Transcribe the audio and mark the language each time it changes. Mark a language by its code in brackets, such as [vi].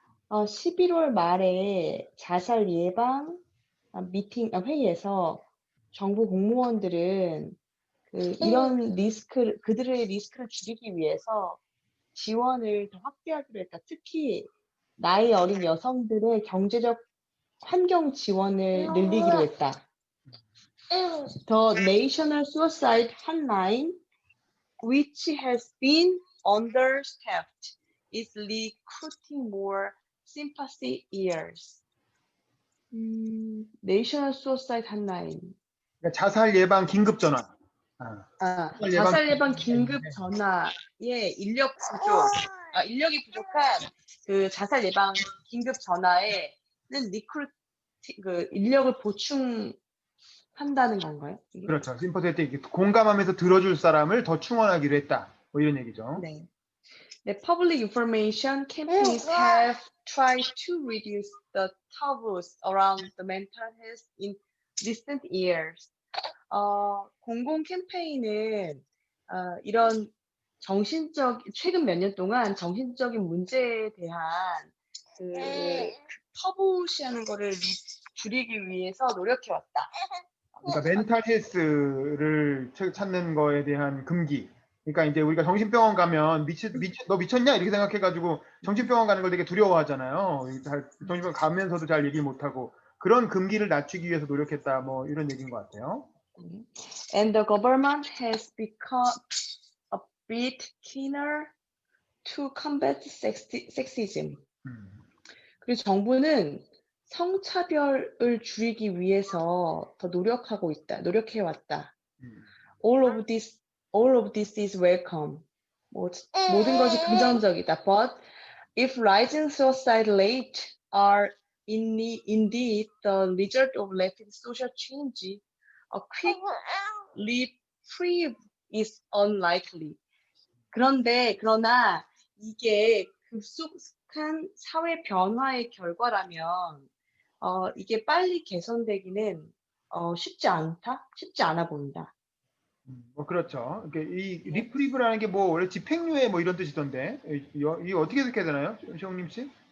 [ko] 11월 말에 자살 예방 회의에서 정부 공무원들은 이런 그들의 리스크를 줄이기 위해서 지원을 더 확대하기로 했다. 특히 나이 어린 여성들의 경제적 환경 지원을 늘리기로 했다. [en] The National Suicide Hotline, which has been understaffed, is recruiting more sympathy ears. National Suicide Hotline. [ko] 그러니까 자살 예방 긴급 전화. 자살 예방 긴급 전화의 인력이 부족한 그 자살 예방 긴급 전화에는 인력을 보충한다는 건가요? 이게? 그렇죠. 심퍼세티 공감하면서 들어줄 사람을 더 충원하기로 했다. 뭐 이런 얘기죠. 네. [en] The public information campaigns have tried to reduce the taboos around the mental health in recent years. [ko] 공공 캠페인은 이런 최근 몇 년 동안 정신적인 문제에 대한 그 터부시하는 거를 줄이기 위해서 노력해왔다. 그러니까 멘탈 헬스를 찾는 거에 대한 금기. 그러니까 이제 우리가 정신병원 가면 너 미쳤냐 이렇게 생각해가지고 정신병원 가는 걸 되게 두려워하잖아요. 정신병원 가면서도 잘 얘기 못하고 그런 금기를 낮추기 위해서 노력했다. 뭐 이런 얘기인 것 같아요. [en] And the government has become a bit keener to combat sexism. [ko] 그리고 정부는 성차별을 줄이기 위해서 더 노력해왔다. [en] All of this is welcome. [ko] 모든 것이 긍정적이다. [en] But if rising suicide rates are indeed the result of rapid social change, a quick reprieve is unlikely. [ko] 그러나 이게 급속한 사회 변화의 결과라면 이게 빨리 개선되기는 쉽지 않아 보인다. 뭐 그렇죠. 이 리프리브라는 게 뭐 원래 집행유예 뭐 이런 뜻이던데 이게 어떻게 해석해야 되나요, 시영님 씨?